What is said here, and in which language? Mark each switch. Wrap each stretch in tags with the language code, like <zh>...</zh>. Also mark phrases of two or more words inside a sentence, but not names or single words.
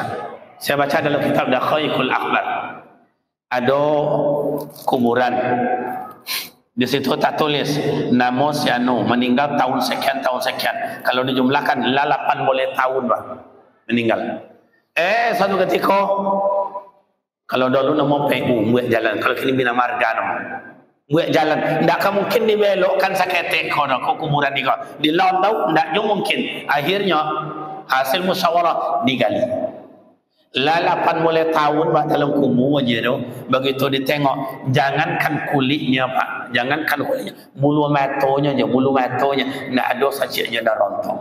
<ms>Saya baca dalam kitab Dakhaiqul Akhbar, ada kuburan. Di situ tak tulis nama si anu meninggal tahun sekian tahun sekian. Kalau dijumlahkan 8 boleh tahun bah meninggal. Satu ketika kalau dulu nama PU buat jalan, kalau kini bina marga nama buat jalan, ndak kan mungkin dibelokkan saketek kau kuburan ni kau di laut tahu ndak mungkin. Akhirnya hasil musyawarah digali. 8 boleh tahun bah dalam kubur aja tu. Begitu ditengok, jangankan kulitnya pak, jangankan kulitnya, bulu matanya je, bulu matanya nak ada saja dah rontok.</ms>